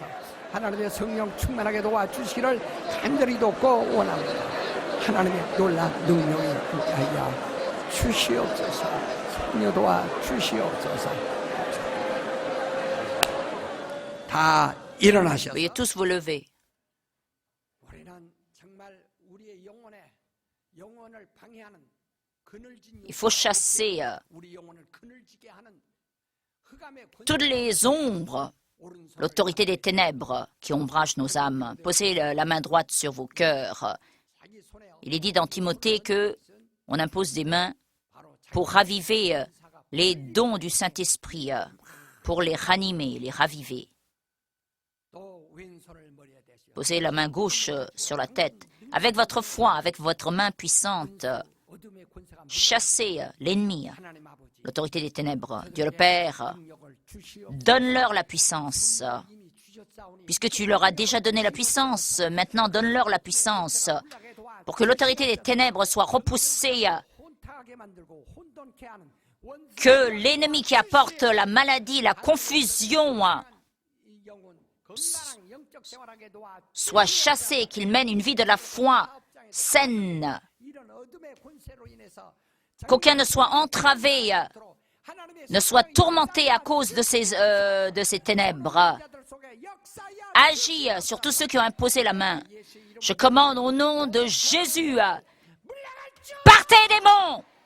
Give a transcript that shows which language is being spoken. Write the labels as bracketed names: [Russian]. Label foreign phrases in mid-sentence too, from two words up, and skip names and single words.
[Korean] 하나님의 성령 충만하게 도와주시기를 간절히 돕고 원합니다. 하나님의 놀라운 능력이 함께하여 주시옵소서. 성령 도와주시옵소서. 다 일어나셔서 [French] Veuillez tous vous lever. [Korean] 우리는 정말 우리의 영혼을 방해하는 그늘진 [French] Il faut chasser [Korean] 우리 영혼을 그늘지게 하는 흑암의 [French] toutes les ombres, [Korean] 오른손을 [French] l'autorité des ténèbres qui ombragent nos âmes. Posez la main droite sur vos cœurs. [Korean] 자기 손에 [French] Il est dit dans Timothée que on impose des mains [Korean] 바로 자기 [French] pour raviver les dons du Saint-Esprit, pour les ranimer, les raviver. [Korean] 또 왼손을 머리에 대시고 [French] Posez la main gauche sur la tête. Avec votre foi, avec votre main puissante, [Korean] 어둠의 권세가 [French] chassez l'ennemi, [Korean] 하나님 아버지 [French] l'autorité des ténèbres. Dieu le Père, [Korean] 능력을 주시옵소서. [French] donne-leur la puissance. [Korean] 이미 주셨사오니 [French] Puisque tu leur as déjà donné la puissance, maintenant donne-leur la puissance [Korean] 혼란하게 도와 [French] pour que l'autorité des ténèbres soit repoussée, [Korean] 혼탁하게 만들고 혼돈케 하는 원수 [French] que l'ennemi qui apporte la maladie, la confusion, [Korean] 이 영혼 건강한 영적 생활하게 도와 [French] soit chassé, qu'il mène une vie de la foi saine, [Korean] 이런 어둠의 권세로 인해서 [French] qu'aucun ne soit entravé, ne soit tourmenté à cause de ces ténèbres. Agis sur tous ceux qui ont imposé la main. Je commande au nom de Jésus, partez démons!